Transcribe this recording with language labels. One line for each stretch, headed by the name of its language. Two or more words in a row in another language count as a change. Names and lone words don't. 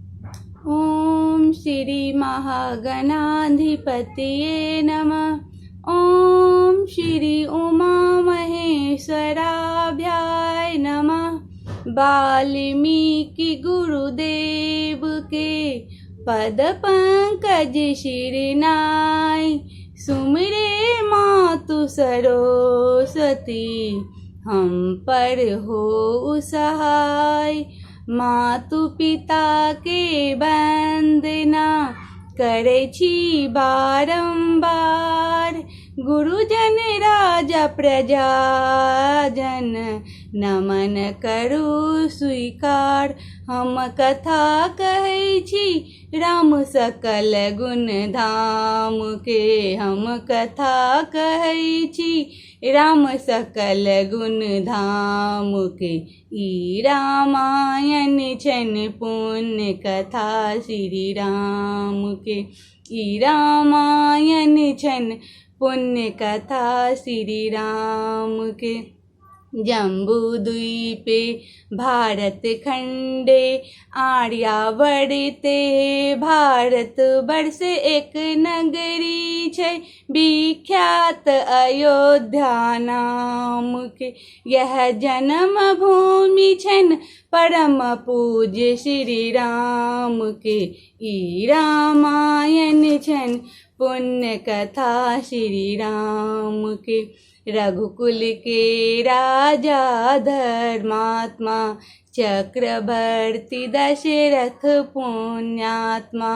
Sanskrit: ओम श्री महागणाधिपतये नमः। ओम श्री उमा महेश्वराभ्याय नमः।
Maithili: वाल्मीकि गुरुदेव के पद पंकज शिरनाय, सुमिरे मातु सरस्वती हम पर हो सहाय। मातु पिता के वंदना करे छी बारंबार, गुरुजन राजा प्रजा जन नमन करू स्वीकार। हम कथा कहै छी राम सकल गुण धाम के, हम कथा कहै छी राम सकल गुण धाम के। ई रामायण छन पुण्य कथा श्री राम के, ई रामायण छन पुण्य कथा श्री राम के।
Sanskrit: जम्बू द्वीपे भारत खंडे आर्यावर्ते,
Maithili: भारत वर्ष एक नगरी छै विख्यात अयोध्या नाम के। यह जन्म भूमि छन परम पूज्य श्री राम के। ई रामायण छन पुण्य कथा श्री राम के। रघुकुल के राजा धर्मात्मा, चक्रवर्ती दशरथ पुण्यात्मा।